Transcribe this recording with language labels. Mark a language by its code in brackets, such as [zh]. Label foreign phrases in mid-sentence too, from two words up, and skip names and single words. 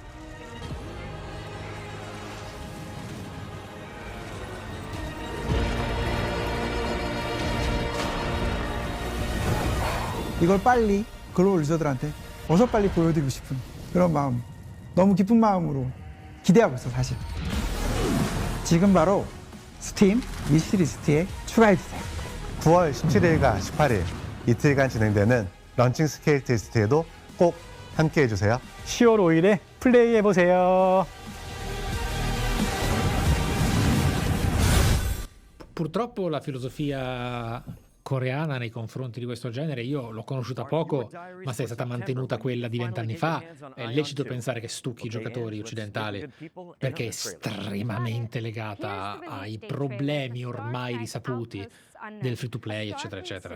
[ko] 이걸 빨리 글로벌 유저들한테 어서 빨리 보여드리고 싶은 그런 마음, 너무 기쁜 마음으로 기대하고 있어 사실. 지금 바로 스팀 위시리스트에 추가해주세요. 9월 17일과 18일 이틀간 진행되는 런칭 스케일 테스트에도 꼭 함께 해주세요. 10월 5일에 플레이해보세요. [it] Purtroppo la filosofia coreana nei confronti di questo genere io l'ho conosciuta poco, ma se è stata mantenuta quella di 20 anni fa, è lecito pensare che stucchi i giocatori occidentali, perché è estremamente legata ai problemi ormai risaputi del [en] free to play, [it] eccetera, eccetera.